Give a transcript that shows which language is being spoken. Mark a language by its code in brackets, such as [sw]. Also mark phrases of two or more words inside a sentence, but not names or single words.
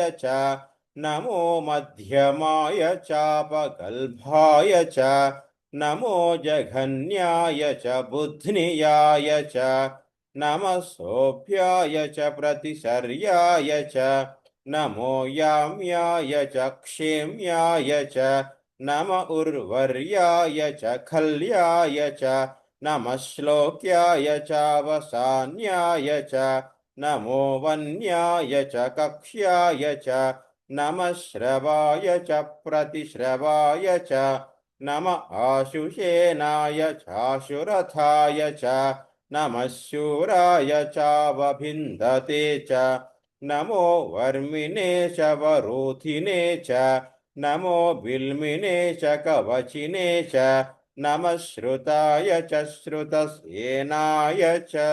[sa] చ నమో మధ్యమాయ చాపగల్భాయ చ నమో జఘన్యాయ చ బుధ్నియాయ చ నమః సోభ్యాయ చ ప్రతిశర్యాయ చ నమో యామ్యాయ చ క్షేమ్యాయ చ నమ ఉర్వర్యాయ చ ఖల్యాయ చ నమః శ్లోక్యాయ చావసాన్యాయ చ నమో వన్యాయ చ కక్ష్యాయ చ नमः श्रवाय च प्रतिश्रवाय च नम आशुषेनाय चाशुरथाय च नमः शूराय चावभिन्दते च नमो वर्मिणे च वरोधिने च नमो बिल्मिने च कवचिने च नमः श्रुताय च श्रुतसेनाय च